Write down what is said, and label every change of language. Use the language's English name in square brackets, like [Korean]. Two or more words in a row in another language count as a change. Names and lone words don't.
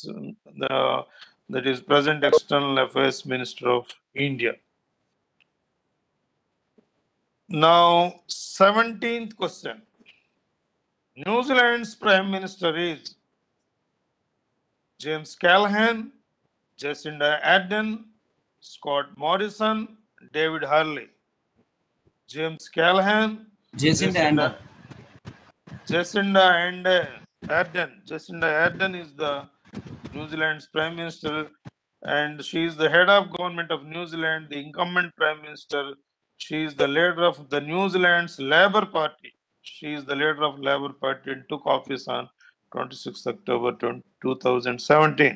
[English] That is present External Affairs Minister of India. Now, 17th question. New Zealand's Prime Minister is James Callaghan, Jacinda Ardern, Scott Morrison, David Hurley. James Callaghan, Jacinda Ardern. Jacinda Ardern is the New Zealand's Prime Minister, and she is the head of government of New Zealand, the incumbent Prime Minister. She is the leader of the New Zealand's Labour Party. She is the leader of Labour Party and took office on 26 October 2017.